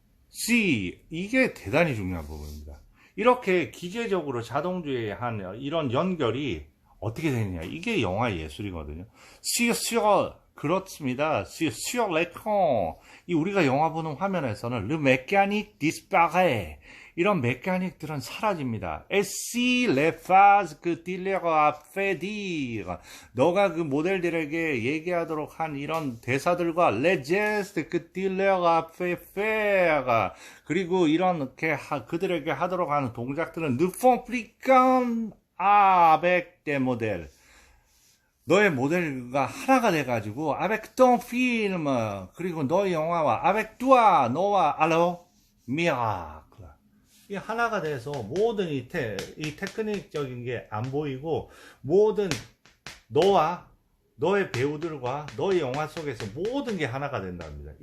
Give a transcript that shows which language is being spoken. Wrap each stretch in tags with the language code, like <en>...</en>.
<ko>C, 이게 대단히 중요한 부분입니다. 이렇게 기계적으로 자동주의한 이런 연결이 어떻게 되느냐. 이게 영화 예술이거든요. 그렇습니다.</ko> <fr>sur l'écran.</fr> <ko>이 우리가 영화 보는 화면에서는</ko> <fr>le mécanique disparaît.</fr> <ko>이런 메카닉들은 사라집니다.</ko> <fr>Et si les phrases que tu leur as fait dire.</fr> <ko>너가 그 모델들에게 얘기하도록 한 이런 대사들과</ko> <fr>les gestes que tu leur as fait faire.</fr> <ko>그리고 이렇게 그들에게 하도록 하는 동작들은</ko> <fr>ne font plus qu'un avec des modèles.</fr> <ko>너의 모델과 하나가 돼가지고</ko> <fr>avec ton film</fr> <ko>그리고 너의 영화와</ko> <fr>avec toi</fr> <ko>너와</ko> <fr>alors miracle</fr> <ko>이 하나가 돼서 모든 이 테크닉적인 게 안 보이고 모든 너와 너의 배우들과 너의 영화 속에서 모든 게 하나가 된답니다.</ko>